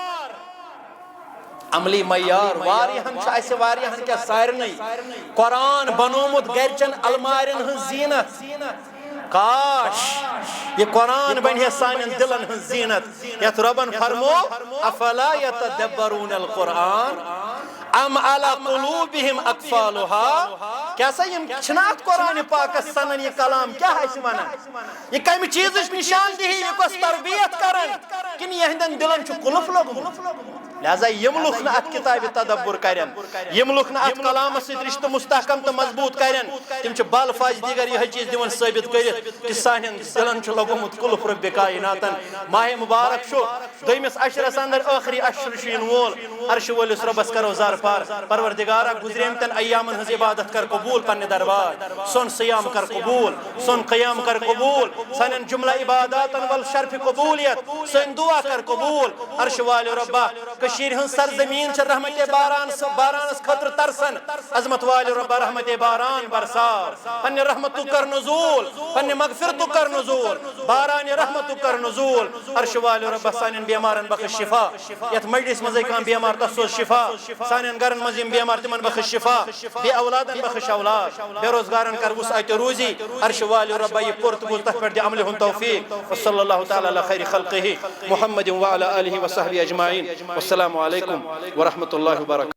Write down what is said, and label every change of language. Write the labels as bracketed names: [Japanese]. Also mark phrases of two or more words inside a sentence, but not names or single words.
[Kashmiri] عملی معیار واریاہن چھُ اسہِ واریاہن کیٛاہ سارنٕے قرآن بنومُت گرچن المارٮ۪ن ہٕنٛز زیٖنت کاش یہ قرآن بنہِ ہے سانٮ۪ن دلن ہٕنٛز زیٖنت یتھ رۄبن فرمو [Arabic] افلا یتدبرون القرآن ام علی قلوبہم اقفالها [Kashmiri] کیا سا یم چھنا اتھ قرآن پاکس سنن [Urdu] یہ کلام کیا ہے [Kashmiri] ونان یہ کمہِ چیزٕچ نشاندہی یہ کۄس تربیت کرن کِنہٕ یہنٛدٮ۪ن دلن چھُ قُلف لوگمُت لہذا یم لُکھ نہٕ اتھ کتابہِ تدبر کرن یم لُکھ نہٕ اتھ کلامس سۭتۍ رشتہٕ مستحکم تہٕ مضبوط کرن تم چھِ بل فاض دیگر یہ چیز دِوان ثٲبت کٔرِتھ کہ سانٮ۪ن دلن چھُ لوگمُت قُلف ربِ کائناتن ماہ مبارک چھُ دوٚیمِس اشرس اندر ٲخری اشر چھُ یِنہٕ وول عرشِ وٲلِس رۄبس کرو زار پار پروردگارا گزریمتن ایامن ہنٛز عبادت کر قبول پننہِ دربار سون سیام کر قبول سون قیام کر قبول سانٮ۪ن جملہ عباداتن ول شرف قبولیت سٲنۍ دعا کر قبول عرشِ والہِ رۄبا کشیر ہن سرزمین چھ رحمت بارانس خطر ترسن عظمت والِ رب رحمت باران برسار پنہ رحمت کر نزول پنہ مغفرت کر نزول باران رحمت کر نزول عرش والِ رب سانن بیمارن بخش شفا یت مجلس مزے کان بیمار تسوز شفا سانن گرن مزیم بیمار تمن بخش شفا بے اولادن بخش اولاد بے روزگارن کر وسعت روزی عرش والِ رب یہ پرت بول تک پر عمل ہن توفیق [Arabic] وصلی اللہ تعالی علی خیر خلقہ محمد وعلى آلہ وصحبہ اجمعین السلام علیکم ورحمۃ اللہ وبرکاتہ.